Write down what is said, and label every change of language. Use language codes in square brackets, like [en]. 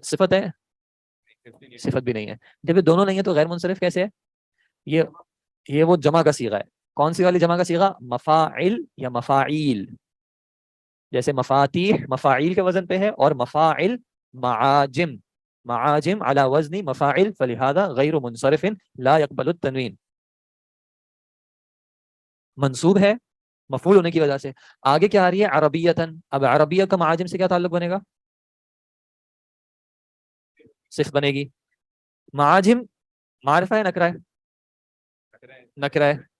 [ur] صفت ہے؟ صفت بھی نہیں ہے. جب یہ دونوں نہیں ہے تو غیر منصرف کیسے ہے؟ یہ وہ جمع کا صیغہ ہے. کون سی والی جمع کا صیغہ؟ مفاعل یا مفاعیل. جیسے مفاتیح مفاعیل کے وزن پہ ہے, اور مفاعل معاجم. [ar] معاجم على وزن مفاعل فلہذا غیر منصرف لا يقبل التنوین. [ur] منصوب ہے مفعول ہونے کی وجہ سے. آگے کیا آ رہی ہے؟ عربیتن. اب عربیہ کا معاجم سے کیا تعلق بنے گا؟ صفت بنے گی. معاجم معرفہ ہے نکرہ ہے؟ نکرہ ہے.